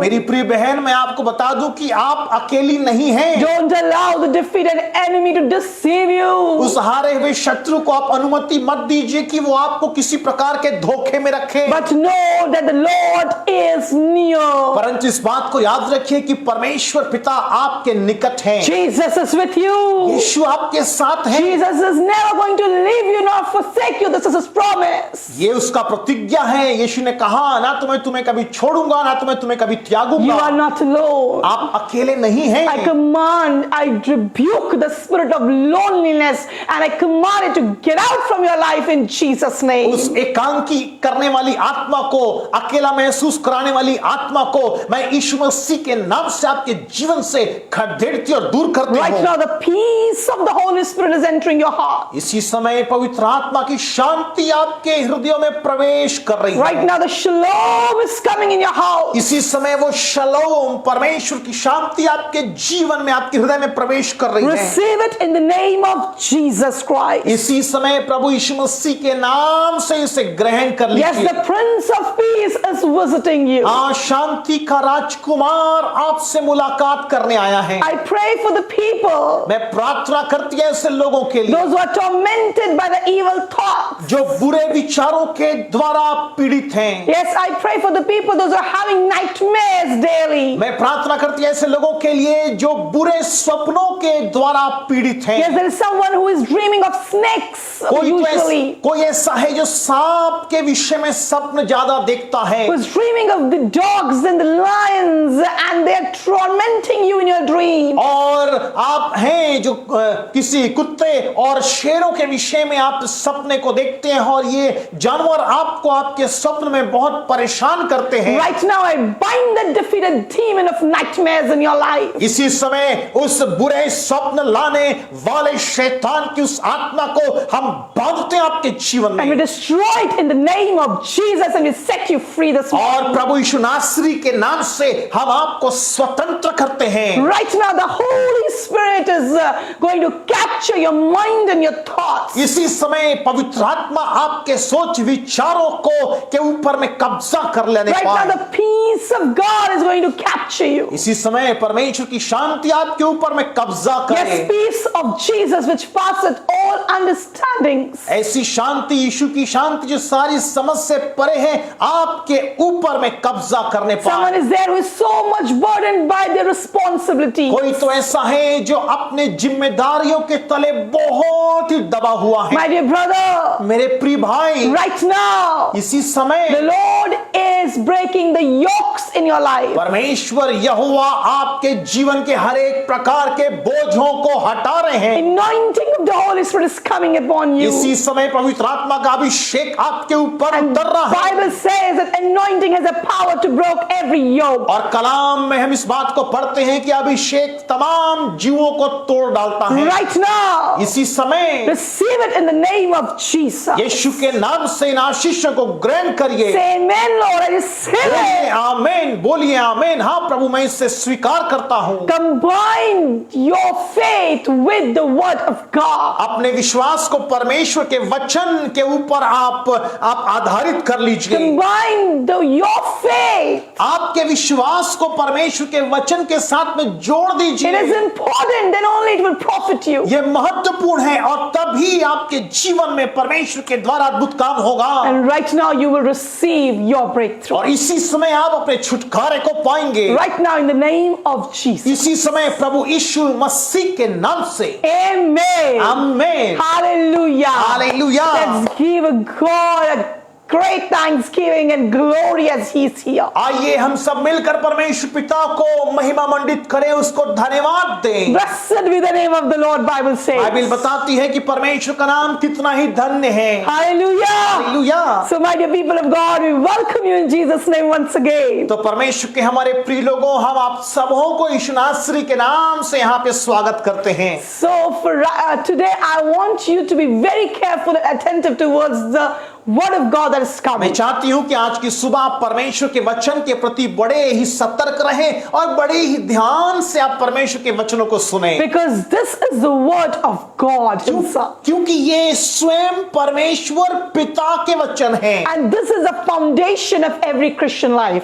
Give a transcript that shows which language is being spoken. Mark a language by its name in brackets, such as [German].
[Hindi] मेरी प्रिय बहन, मैं आपको बता दूं कि आप अकेली नहीं हैं। [English] Don't allow the defeated enemy to deceive you. [Hindi] उस हारे हुए शत्रु को आप अनुमति मत दीजिए कि वो आपको किसी प्रकार के धोखे में रखे। [English] But know that the Lord is near. [Hindi] परंतु इस बात को याद रखिए कि परमेश्वर पिता आपके निकट हैं। [English] Jesus is with you. [Hindi] यीशु आपके साथ है। [English] Jesus is never going to leave you nor forsake you. This is his promise. [Hindi] ये उसका प्रतिज्ञा है। यीशु ने कहा ना तो मैं तुम्हें कभी छोड़ूंगा ना तो मैं तुम्हें कभी [English] You [Hindi] त्यागूंगा। [English] are not alone. [Hindi] आप अकेले नहीं हैं। [English] I command, I rebuke the spirit of loneliness and I command it to get out from your life in Jesus' name. [Hindi] उस एकांकी करने वाली आत्मा को, अकेला महसूस कराने वाली आत्मा को मैं यीशु मसीह के नाम से आपके जीवन से खदेड़ती और दूर करती [English] Right [Hindi] हूँ। [English] now, the peace of the Holy Spirit is entering your heart. [Hindi] इसी समय पवित्र आत्मा की शांति आपके हृदयों में प्रवेश कर रही [English] Right [Hindi] है। [English] now, the shalom is coming in your house. [Hindi] इसी समय वो शलोम, परमेश्वर की शांति आपके जीवन में, आपके हृदय में प्रवेश कर रही है। [English] Receive it in the name of Jesus Christ. [Hindi] इसी समय प्रभु यीशु मसीह के नाम से इसे ग्रहण कर [English] Yes, [Hindi] लीजिए। [English] the Prince of Peace is visiting you. [Hindi] हाँ, शांति का राजकुमार आपसे मुलाकात करने आया है। [English] I pray for the people, [Hindi] मैं प्रार्थना करती है ऐसे लोगों के लिए [English] those who are tormented by the evil thoughts. [Hindi] जो बुरे विचारों के द्वारा पीड़ित हैं। [English] Yes, I pray for the people, those who are having nightmares daily. [Hindi] मैं प्रार्थना करती है ऐसे लोगों के लिए जो बुरे सपनों के द्वारा पीड़ित हैं। [English] Yes, there is someone who is dreaming of snakes usually, [Hindi] कोई ऐसा है जो सांप के विषय में स्वप्न ज्यादा देखता है, [English] who is dreaming of the dogs and the lions and they are tormenting you in your dream. [Hindi] और आप हैं जो किसी कुत्ते और शेरों के विषय में आप सपने को देखते हैं और ये जानवर आपको आपके स्वप्न में बहुत परेशान करते हैं। [English] Right now, I bind the defeated demon of nightmares in your life. [Hindi] इसी समय उस बुरे स्वप्न लाने वाले शैतान की उस आत्मा को हम बांधते हैं आपके जीवन [English] And we [Hindi] में [English] destroy it in the name of Jesus and we set you free this morning. [Hindi] और प्रभु यीशु नासरी के नाम से हम आपको स्वतंत्र करते हैं। [English] Right now, the Holy Spirit is going to capture your mind and your thoughts. [Hindi] इसी समय पवित्र आत्मा आपके सोच विचारों को के ऊपर में कब्जा कर लेने [English] Right now, [Hindi] पाए। [English] the peace of God is going to capture you. [Hindi] इसी समय परमेश्वर की शांति आपके ऊपर में कब्जा [English] Yes, [Hindi] करे। [English] peace of Jesus which passeth all understandings. [Hindi] ऐसी शांति, यीशु की शांति जो सारी समझ से परे है, आपके ऊपर में कब्जा करने [English] Someone [Hindi] पाए। [English] is there who is so much burdened by their responsibility. [Hindi] कोई तो ऐसा है जो अपने जिम्मेदारियों के तले बहुत ही दबा हुआ है। [English] My dear brother, [Hindi] मेरे प्रिय भाई, [English] right now, [Hindi] इसी समय [English] the Lord is breaking the yokes in your life. [Hindi] परमेश्वर यहोवा आपके जीवन के हर एक प्रकार के बोझों को हटा रहे हैं। [English] Anointing of the Holy Spirit is coming upon you. [Hindi] इसी समय पवित्र आत्मा का अभिषेक आपके ऊपर [English] And [Hindi] उतर रहा है। [English] Bible says that anointing has a power to break every yoke. [Hindi] और कलाम में हम इस बात को पढ़ते हैं कि अभिषेक तमाम जीवों को तोड़ डालता है। [English] Right now, [Hindi] इसी समय [English] receive it in the name of Jesus. [Hindi] यीशु के नाम से इन आशीषों को ग्रहण करिए। [English] Say amen, Lord. I receive [Hindi] बोलिए [English] it. [Hindi] आमीन, बोलिए आमीन। हाँ प्रभु, मैं इसे स्वीकार करता हूँ। [English] Combine your faith with the word of God. [Hindi] अपने विश्वास को परमेश्वर के वचन के ऊपर आप आधारित कर लीजिए। [English] Combine your faith. [Hindi] आपके विश्वास को परमेश्वर के वचन के साथ में जोड़ [English] It [Hindi] दीजिए। [English] is important, then only it will profit you. [Hindi] यह महत्वपूर्ण है और तभी आपके जीवन में परमेश्वर के द्वारा अद्भुत काम होगा। [English] And right now you will receive your breakthrough. [Hindi] और इसी समय आप अपने छुटकारे को पाएंगे। [English] Right now in the name of Jesus. [Hindi] इसी समय प्रभु यीशु मसीह के नाम से [English] Amen. [Hindi] आमीन। [English] Hallelujah. Hallelujah. Let's give God a great thanksgiving and glory as He's here. [Hindi] आइए हम सब मिलकर परमेश्वर पिता को महिमा मंडित करें, उसको धन्यवाद दें। [English] Blessed be the name of the Lord, Bible says. [Hindi] Bible बताती है कि परमेश्वर का नाम कितना ही धन्य है। [English] Hallelujah. [Hindi] Hallelujah. [English] So my dear people of God, we welcome you in Jesus' name once again. [Hindi] तो परमेश्वर के हमारे प्रिय लोगों, हम आप सबों को यीशु नासरी के नाम से यहाँ पे स्वागत करते हैं। [English] So for today, I want you to be very careful and attentive towards the word of God that is [Hindi] मैं [English] coming. [Hindi] चाहती हूँ कि आज की सुबह आप परमेश्वर के वचन के प्रति बड़े ही सतर्क रहें और बड़े ही ध्यान से आप परमेश्वर के वचनों को सुनें, [English] Because this is the word of God Himself. [Hindi] क्योंकि ये स्वयं परमेश्वर पिता के वचन हैं [English] And this is the foundation of every Christian life.